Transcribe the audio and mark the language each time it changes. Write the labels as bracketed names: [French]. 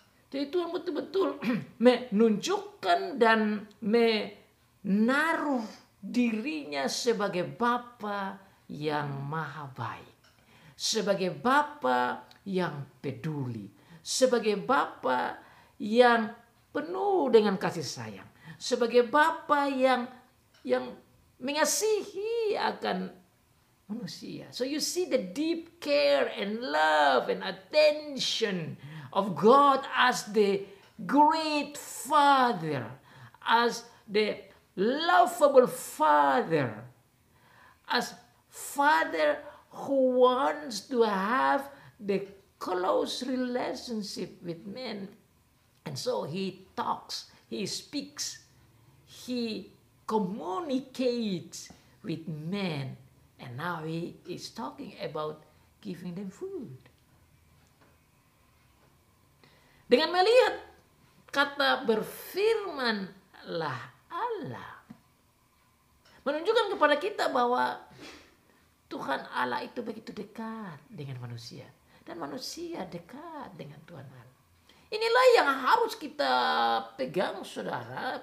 [Indonesian] Jadi Tuhan betul-betul menunjukkan dan menaruh dirinya sebagai Bapa yang maha baik, sebagai Bapa yang peduli, sebagai Bapa yang penuh dengan kasih sayang, sebagai Bapa yang mengasihi akan manusia. [English] So you see the deep care and love and attention of God as the great Father, as the lovable Father, as Father who wants to have the close relationship with men. And so He talks, He speaks, He communicates with men. And now He is talking about giving them food. [Indonesian] Dengan melihat kata berfirmanlah Allah, menunjukkan kepada kita bahwa Tuhan Allah itu begitu dekat dengan manusia. Dan manusia dekat dengan Tuhan Allah. Inilah yang harus kita pegang saudara.